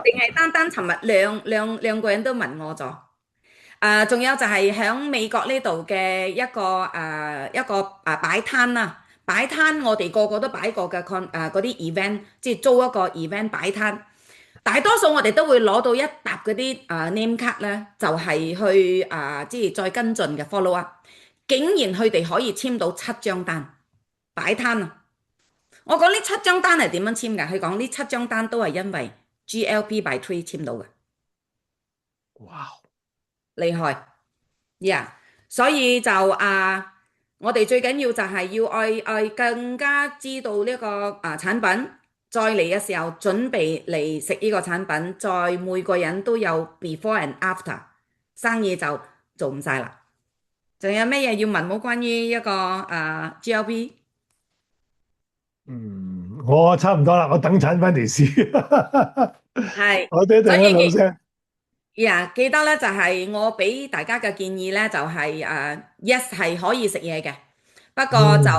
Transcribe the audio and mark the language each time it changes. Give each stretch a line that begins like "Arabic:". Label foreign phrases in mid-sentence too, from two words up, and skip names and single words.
Cantonese: 定係單單尋日兩個人都問我咗。仲有就係喺美國呢度嘅一個擺攤啦，擺攤我哋個個都擺過嘅嗰啲 event，即係租一個 event 擺攤。大多數我哋都會攞到一沓嗰啲
English: name card
Cantonese: 咧，就係去即係再跟進嘅
English: follow up。
Cantonese: 竟然佢哋可以簽到7張單。擺攤啊！我講呢7張單係點樣簽㗎？佢講呢7張單都係因為
English: GLP by three
Cantonese: 簽到嘅，哇，厲害呀！所以就我哋最緊要就係要愛更加知道呢個產品，再嚟嘅時候準備嚟食呢個產品，再每個人都有
English: before and after，
Cantonese: 生意就做唔晒啦。仲有咩嘢要問冇關於一個GLP？我差唔多啦，我等產翻嚟試。係，我哋一陣間老所以聲。記得咧就係我俾大家嘅建議咧就係yes 係可以食嘢嘅，不過就